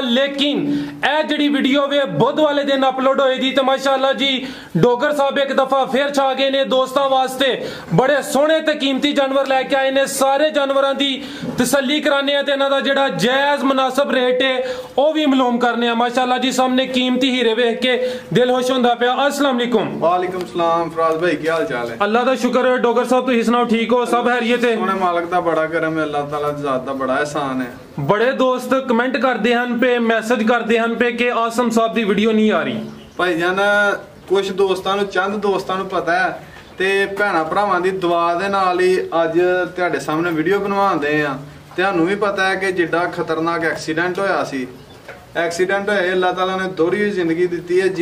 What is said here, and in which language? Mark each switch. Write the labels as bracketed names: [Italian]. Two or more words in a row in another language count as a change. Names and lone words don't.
[Punjabi] لیکن اے جیہڑی ویڈیو وے بدھ والے دن اپلوڈ ہوئی دی تے ماشاءاللہ جی ڈوگر صاحب اک دفعہ فیر چھا گئے نے دوستاں واسطے بڑے سوہنے تے قیمتی جانور لیکے آئے نے. سارے جانوراں دی تسلی کرانے آں تے اینہاں دا جیہڑا جائز مناسب ریٹ ہے او بھی معلوم کرنے آں. ماشاءاللہ جی سامنے قیمتی ہیرے ویکھ کے دل خوش ہوندا پیا. [Arabic] السلام عليكم. وعليكم السلام [Urdu] فراز بھائی، کیا حال چال ہے? [Punjabi] اللہ دا شکر ہے ڈوگر صاحب، تسیں سناؤ ٹھیک ہو? سب خیریت ہے? سوہنے مالک دا بڑا کرم ہے، اللہ تعالیٰ دی ذات دا بڑا احسان ہے. [Urdu] بڑے دوست کمنٹ کرتے ہیں پے میسج کرتے ہیں پے کہ آصم صاحب دی ویڈیو نہیں آ رہی. [Punjabi] بھائی جان کجھ دوستاں نوں چند دوستاں نوں پتہ ہے تے بھیناں بھراواں دی دعا دے نال ہی اج تہاڈے سامنے ویڈیو بنواؤندے آں. تہانوں بھی پتہ ہے کہ جڈا خطرناک ایکسیڈنٹ ہویا سی، ایکسیڈنٹ ہویا اللہ تعالیٰ نے دوہری ہوئی زندگی دی ہے.